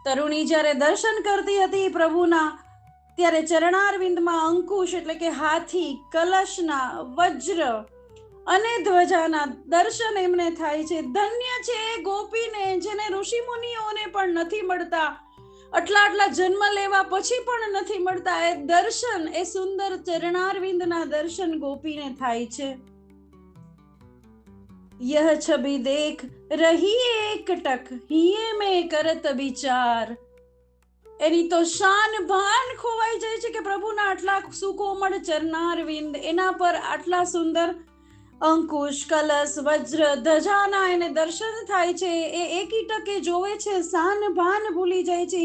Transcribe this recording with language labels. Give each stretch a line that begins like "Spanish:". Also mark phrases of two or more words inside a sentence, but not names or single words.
Gujarati: તરુણી જ્યારે દર્શન કરતી હતી પ્રભુના, ત્યારે ચરણારવિંદમાં અંકુશ એટલે કે હાથી, કલશના, વજ્ર અને ધ્વજાના દર્શન એમને થાય છે. ધન્ય છે એ ગોપીને જેને ઋષિ મુનિઓને પણ નથી મળતા, આટલા જન્મ લેવા પછી પણ નથી મળતા એ દર્શન, એ સુંદર ચરણારવિંદના દર્શન ગોપીને થાય છે.
Hindi: यह छवि देख रही एकटक हिये में करत विचार.
Gujarati: એની તો શાન ભાન ખોવાઈ જાય છે કે પ્રભુના આટલા સુકોમળ ચરણારવિંદ, એના પર આટલા સુંદર અંકુશ, કલશ, વજ્ર, ધજાના એને દર્શન થાય છે. એ એકી ટકે જોવે છે, શાન ભાન ભૂલી જાય છે.